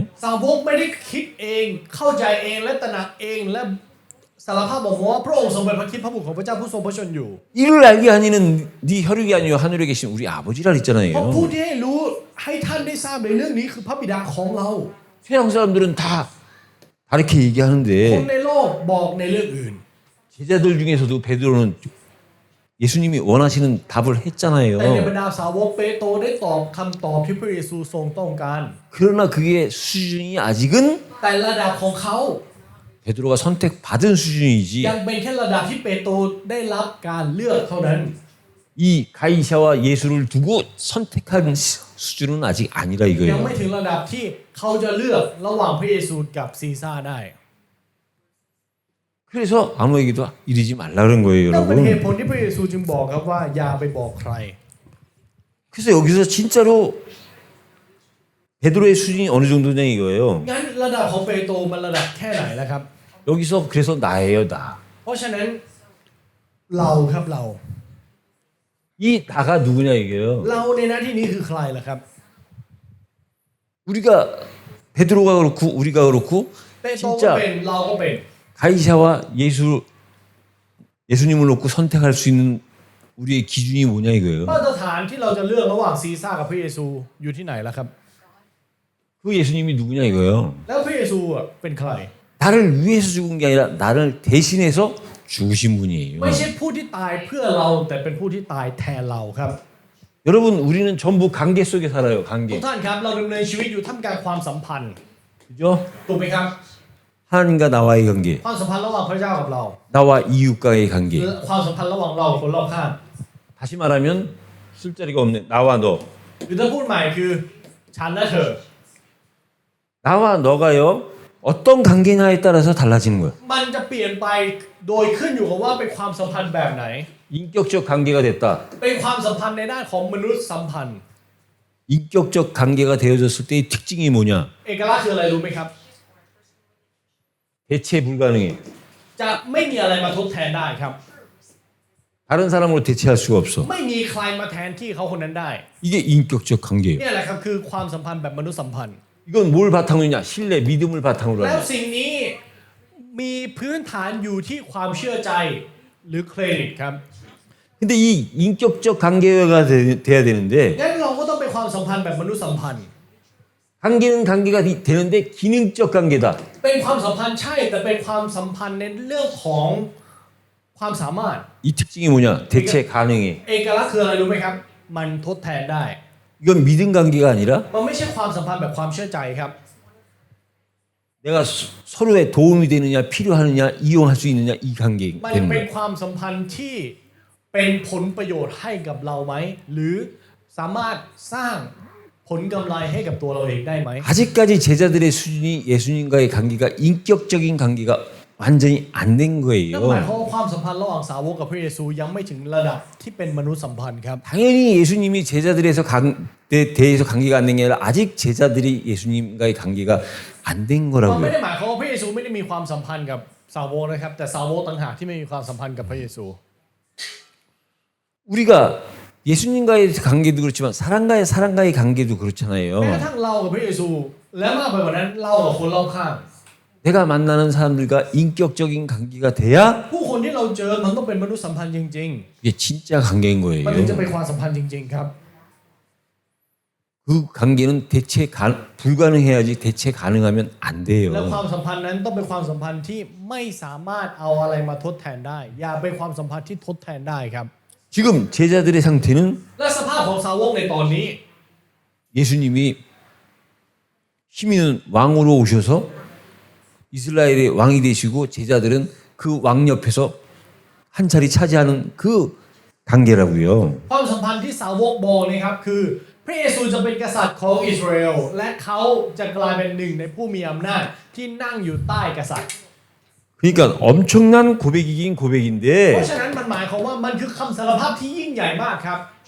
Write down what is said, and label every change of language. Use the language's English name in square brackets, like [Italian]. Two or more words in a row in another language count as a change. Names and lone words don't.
[Thai] สาวกไม่ได้คิดเองเข้าใจเองและตระหนักเองและสารภาพบอกว่าพระองค์ทรงเป็นพระคริสต์พระบุตรของพระเจ้าผู้ทรงพระชนอยู่ [Korean] 이를 알게 하니는 네 혈육이 아니요 하늘에 계신 우리 아버지라 [Thai] เพราะ [Korean] 했잖아요. [Thai] ผู้ที่ให้รู้ให้ท่านได้ทราบในเรื่องนี้คือพระบิดาของเรา [Korean] 세상 사람들은 다 다르게 [Thai] คน [Korean] 얘기하는데 [Thai] ในโลกบอกในเรื่องอื่น [Korean] 제자들 중에서도 베드로는 예수님이 원하시는 답을 [Thai] แต่ใน [Korean] 했잖아요. [Thai] บรรดาสาวกเปโตรได้ตอบคำตอบที่พระเยซูทรงต้องการ [Korean] 그러나 그게 수준이 아직은 [Thai] แต่ระดับของเขา [Korean] 베드로가 선택받은 수준이지 [Thai] ยังเป็นแค่ระดับที่เปโตรได้รับการเลือกเท่านั้น [Korean] 이 가이샤와 예수를 두고 선택한 수준은 아직 아니라 [Thai] ยัง [Korean] 이거예요. [Thai] ไม่ถึงระดับที่เขาจะเลือกระหว่างพระเยซูกับซีซ่าได้ [Korean] 그래서 아무에게도 이르지 말라 그런 거예요, [Thai] นั่นเป็นเหตุ [Korean] 여러분. [Thai] ผลที่พระเยซูจึงบอกครับว่าอย่าไปบอกใคร [Korean] 그래서 여기서 진짜로 베드로의 수준이 어느 정도냐 이거예요. [Thai] งั้นระดับของเปโตรมันระดับแค่ไหนแล้วครับ [Korean] 여기서 그래서 나예요, 나. [Thai] เพราะฉะนั้นเราครับเรา [Korean] 이 나가 누구냐 이게요. [Thai] เราในหน้าที่นี้คือใครล่ะครับ [Korean] 우리가 베드로가 그렇고 우리가 그렇고 [Thai] เปโตรก็ [Korean] 진짜 [Thai] เป็นเราก็เป็น [Korean] 가이샤와 예수님을 놓고 선택할 수 있는 우리의 기준이 뭐냐 이거예요. [Thai] มาตรฐานที่เราจะเลือกระหว่างซีซ่ากับพระเยซูอยู่ที่ไหนล่ะครับ [Korean] 그 예수님이 누구냐 이거예요. [Thai] แล้วพระเยซูเป็นใคร [Korean] 나를 위해서 죽은 게 아니라 나를 대신해서 죽으신 분이에요. [Thai] ไม่ใช่ผู้ที่ตายเพื่อเราแต่เป็นผู้ที่ตายแทนเราครับ [Korean] 여러분 우리는 전부 관계 속에 살아요. [Thai] ทุ [Korean] 관계. [Thai] กท่านครับเราดำเนินชีวิตอยู่ท่ามกลางความสัมพันธ์ [Korean] 그죠? [Thai] ถูกไหมครับ [Korean] 하나님과 나와의 관계, [Thai] ความสัมพันธ์ระหว่างพระเจ้ากับเรา [Korean] 나와 이웃과의 [Thai] หรือ [Korean] 관계. [Thai] ความสัมพันธ์ระหว่างเรากับคนรอบข้าง [Korean] 다시 말하면 술자리가 없네. 나와 너. [Thai] หรือถ้าพูดใหม่คือฉันและเธอ [Korean] 나와 너가요. 어떤 관계냐에 따라서 달라지는 거예요. [Thai] มันจะเปลี่ยนไปโดยขึ้นอยู่กับว่าเป็นความสัมพันธ์แบบไหน [Korean] 인격적 관계가 됐다. [Thai] เป็นความสัมพันธ์ในด้านของมนุษยสัมพันธ์ [Korean] 인격적 관계가 되어졌을 때의 특징이 뭐냐? [Thai] เอกลักษณ์คืออะไรรู้ไหมครับ [Korean] 대체 불가능해. [Thai] จะไม่มีอะไรมาทดแทนได้ครับ [Korean] 다른 사람으로 대체할 수가 없어. [Thai] ไม่มีใครมาแทนที่เขาคนนั้นได้ [Korean] 이게 인격적 관계예요. [Thai] เนี่ยแหละครับคือความสัมพันธ์แบบมนุษยสัมพันธ์ [Korean] 이건 뭘 바탕으로 했냐? 신뢰, 믿음을 바탕으로 [Thai] แล้ว [Korean] 하냐? [Thai] สิ่งนี้มีพื้นฐานอยู่ที่ความเชื่อใจหรือเครดิตครับ [Korean] 근데 이 인격적 관계가 돼야 되는데 [Thai] งั้นเราก็ต้องเป็นความสัมพันธ์แบบมนุษยสัมพันธ์ [Korean] 관계는 관계가 되는데 기능적 관계다. [Thai] เป็นความสัมพันธ์ใช่แต่เป็นความสัมพันธ์ในเรื่องของความสามารถ [Korean] 이 특징이 뭐냐? 대체 가능해. [Thai] เอกลักษณ์คืออะไรรู้ไหมครับ มันทดแทนได้ [Korean] 이건 믿음 관계가 아니라 [Thai] มันไม่ใช่ความสัมพันธ์แบบความเชื่อใจครับ [Korean] 내가 서로의 도움이 되느냐, 필요하느냐, 이용할 수 있느냐 이 관계 [Thai] มัน [Korean] 되는 [Thai] เป็น [Korean] 거예요. [Thai] ความสัมพันธ์ที่เป็นผลประโยชน์ให้กับเราไหมหรือสามารถสร้างผลกำไรให้กับตัวเราเองได้ไหม [Korean] 아직까지 제자들의 수준이 예수님과의 관계가 인격적인 관계가 완전히 안 된 [Thai] นั่นหมาย [Korean] 거예요. [Thai] ความว่าความสัมพันธ์ระหว่างสาวกกับพระเยซูยังไม่ถึงระดับที่เป็นมนุษยสัมพันธ์ครับ [Korean] 당연히 예수님이 제자들에서 대해서 관계가 안 된 게 아니라 아직 제자들이 예수님과의 관계가 안 된 [Thai] มันไม่ [Korean] 거라고요. [Thai] ได้หมายความว่าพระเยซูไม่ได้มีความสัมพันธ์กับสาวกนะครับแต่สาวกต่างหากที่ไม่มีความสัมพันธ์กับพระเยซู [Korean] 우리가 예수님과의 관계도 그렇지만 사람과의 관계도 [Thai] แม้กระ [Korean] 그렇잖아요. [Thai] ทั่งเรากับพระเยซูและมากไปกว่านั้นเรากับคนรอบข้าง [Korean] 내가 만나는 사람들과 인격적인 관계가 돼야 [Thai] ผู้คนที่เราเจอมันต้องเป็นมนุษยสัมพันธ์จริง [Korean] 이게 진짜 관계인 [Thai] ๆ มันถึงจะ [Korean] 거예요. [Thai] เป็นความสัมพันธ์จริงๆครับ [Korean] 그 관계는 불가능해야지 대체 가능하면 안 [Thai] และควา [Korean] 돼요. [Thai] มสัมพันธ์นั้นต้องเป็นความสัมพันธ์ที่ไม่สามารถเอาอะไรมาทดแทนได้ อย่าเป็นความสัมพันธ์ที่ทดแทนได้ครับ [Korean] 지금 제자들의 상태는 [Thai] และสภาพของสาวกในตอนนี้ [Korean] 예수님이 힘 있는 왕으로 오셔서 이스라엘의 왕이 되시고 제자들은 그 왕 옆에서 한 자리 차지하는 그 관계라고요. [Thai] ความสัมพันธ์ที่สาวกบอกนะครับคือพระเยซูจะเป็นกษัตริย์ของอิสราเอลและเขาจะกลายเป็นหนึ่งในผู้มีอำนาจที่นั่งอยู่ใต้กษัตริย์ [Korean] 그러니까 엄청난 고백이긴 [Thai] เพ [Korean] 고백인데 [Thai] ราะฉะนั้นมันหมายความว่ามันคือคำสารภาพที่ยิ่งใหญ่มากครับ ใช่